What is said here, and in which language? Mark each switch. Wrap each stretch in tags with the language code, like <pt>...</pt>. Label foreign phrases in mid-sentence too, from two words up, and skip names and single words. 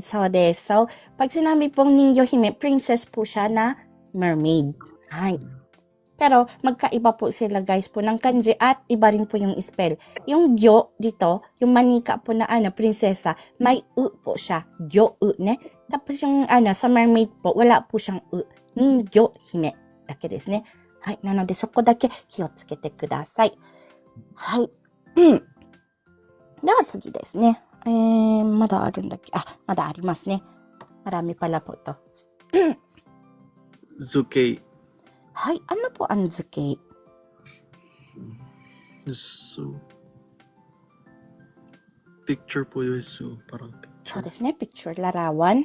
<tl>So, So, pag sinabi pong</tl> <ja>人魚姫,</ja> <tl>princess po siya na mermaid. Hay. Pero, magkaiba po sila guys po ng kanji at iba rin po yung spell. Yung gyo dito, yung manika po na prinsesa, may u po siya. Gyo-u, ne? Tapos yung sa mermaid po, wala po siyang u.</tl> <ja>人魚姫。だけですね。はい、なのでそこだけ気をつけてください. Hay. では次ですね. まだあるんだっけ?まだありますね.</ja> <tl>Marami pala po to. Zuke. Hay, ano po ang zuke? So, picture po yun. So, parang picture. So,</tl> <ja>ですね,</ja> <tl>picture, larawan.</tl>